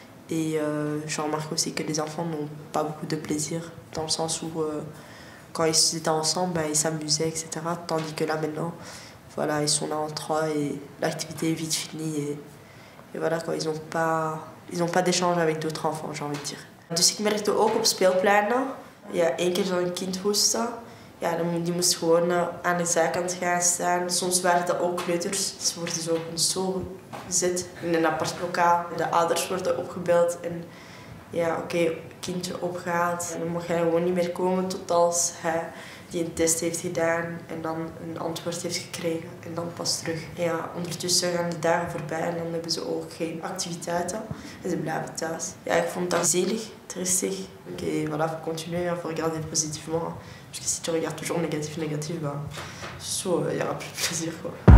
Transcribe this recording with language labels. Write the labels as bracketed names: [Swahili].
[French] Et je remarque aussi que les enfants n'ont pas beaucoup de plaisir, dans le sens où quand ils étaient ensemble, ils s'amusaient, etc. Tandis que là, maintenant, voilà, ils sont là en 3 et l'activité est vite finie. Et voilà, quoi, ils n'ont pas d'échange avec d'autres enfants, j'ai envie de dire. [Dutch] Dus ik merkte ook op speelpleinen. Ja, 1 keer zo'n kind hoesten. Ja, die moest gewoon aan de zijkant gaan staan. Soms waren dat ook kleuters. Ze worden zo op een stoel gezet in een apart lokaal. De ouders worden opgebeld en ja, oké, kindje opgehaald. En dan mag hij gewoon niet meer komen tot als hij die een test heeft gedaan en dan een antwoord heeft gekregen en dan pas terug. Ja, ondertussen gaan de dagen voorbij en dan hebben ze ook geen activiteiten en ze blijven thuis. Ja, ik vond dat zielig, tristig. [French] Oké, voilà, faut continuer, faut regarder positivement. Parce que si tu regardes toujours négatif, il y aura plus de plaisir, quoi.